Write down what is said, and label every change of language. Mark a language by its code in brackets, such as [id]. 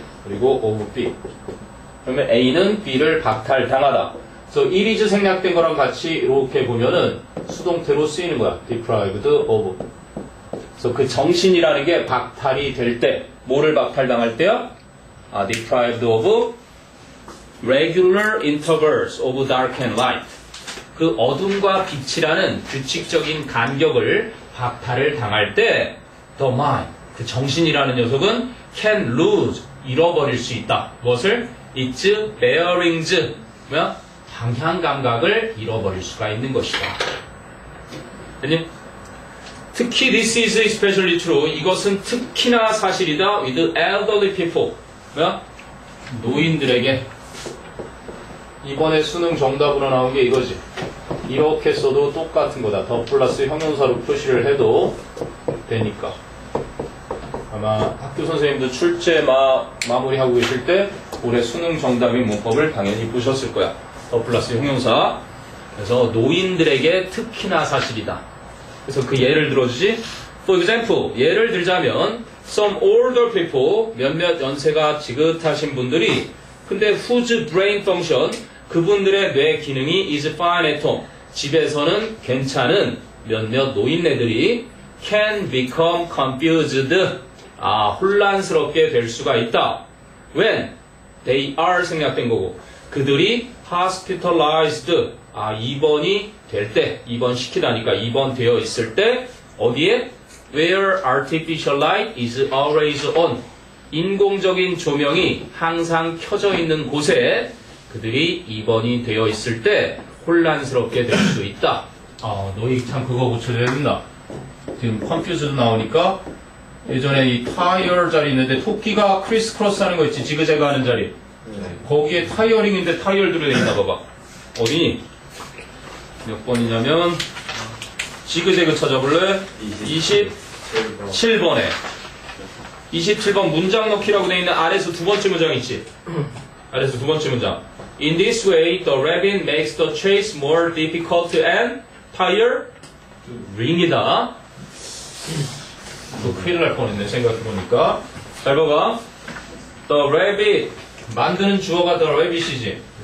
[ko] 그리고 of B. 그러면 A는 B를 박탈당하다. 그래서 [en] it is [ko] 생략된 거랑 같이 이렇게 보면은 수동태로 쓰이는 거야. [en] deprived of. [ko] 그래서 그 정신이라는 게 박탈이 될 때, 뭐를 박탈당할 때야? [en] deprived of regular intervals of dark and light. [ko] 그 어둠과 빛이라는 규칙적인 간격을 박탈을 당할 때 [en] the mind, [ko] 그 정신이라는 녀석은 [en] can lose, [ko] 잃어버릴 수 있다. 무엇을? [en] its bearings, [ko] 뭐야? 방향 감각을 잃어버릴 수가 있는 것이다. 아니? 특히 [en] this is especially true. [ko] 이것은 특히나 사실이다. [en] with elderly people. 뭐야? [ko] 노인들에게. 이번에 수능 정답으로 나온 게 이거지. 이렇게 써도 똑같은 거다. 더 플러스 형용사로 표시를 해도 되니까. 아마 학교 선생님도 출제 마무리하고 계실 때 올해 수능 정답인 문법을 당연히 보셨을 거야. 더 플러스 형용사. 그래서 노인들에게 특히나 사실이다. 그래서 그 예를 들어주지. [en] For example, [ko] 예를 들자면 [en] some older people, [ko] 몇몇 연세가 지긋하신 분들이 근데 [en] whose brain function, [ko] 그분들의 뇌 기능이 [en] is fine at home, [ko] 집에서는 괜찮은 몇몇 노인네들이 [en] can become confused, [ko] 혼란스럽게 될 수가 있다. [en] When they are [ko] 생략된 거고, 그들이 hospitalized, 입원이 될 때, 입원시키다니까 입원되어 있을 때, 어디에? [en] Where artificial light is always on. [ko] 인공적인 조명이 항상 켜져 있는 곳에 그들이 입원이 되어 있을 때 혼란스럽게 될 수 있다. 너희 참 그거 고쳐줘야 된다. 지금 confused 나오니까 예전에 이 타이어 자리 있는데 토끼가 크리스 크로스 하는 거 있지, 지그재그 하는 자리. 거기에 타이어링인데 타이어들이 돼 있나 봐봐. 어디니? 몇 번이냐면 지그재그 찾아볼래? 27번에 27번 문장 넣기라고 되어 있는 아래에서 두 번째 문장 있지? 아래에서 두 번째 문장. [en] In this way, the rabbit makes the chase more difficult and tiring [ko] 이다. 또 큰일 날 뻔했네, 생각해보니까. 잘 봐봐. The rabbit, 만드는 주어가 [en] the rabbit [ko] 이지.